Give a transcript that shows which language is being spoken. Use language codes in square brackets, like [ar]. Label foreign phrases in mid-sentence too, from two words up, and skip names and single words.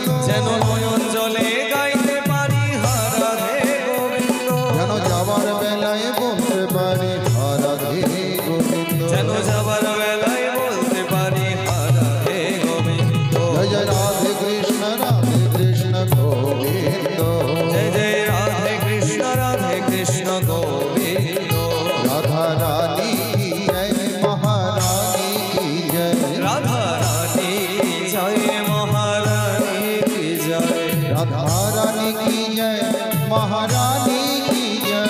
[bn] যেন নয়ন জলে গাইতে পারি রাধে গোবিন্দ যেন যাবার বেলায় বলতে পারি রাধে গোবিন্দ যেন যাবার বেলায় বলতে পারি রাধে গোবিন্দ জয় জয় রাধে কৃষ্ণ গোবিন্দ [hi] जय जय राधे कृष्ण गोविंद राधा रानी की जय महारानी की जय राधा रानी जय महारानी की जय राधा रानी की जय महारानी की जय